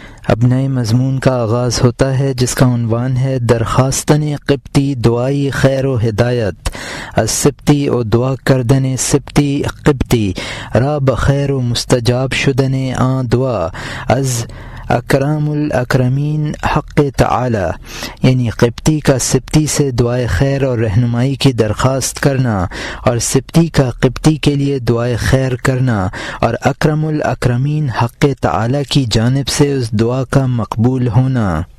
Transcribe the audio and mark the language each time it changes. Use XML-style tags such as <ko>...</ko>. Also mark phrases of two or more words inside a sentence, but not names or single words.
<ur>اب نئے مضمون کا آغاز ہوتا ہے جس کا عنوان ہے</ur> <fa>درخواستن قبطی دعائی خیر و ہدایت از سبتی و دعا کردن سبتی قبطی را بخیر و مستجاب شدن آن دعا از اکرام الاکرمین حق تعالی،</fa> <ur>یعنی قبطی کا سبتی سے دعائے خیر اور رہنمائی کی درخواست کرنا اور سبتی کا قبطی کے لیے دعائے خیر کرنا اور اکرم الاکرمین حق تعالی کی جانب سے اس دعا کا مقبول ہونا۔</ur>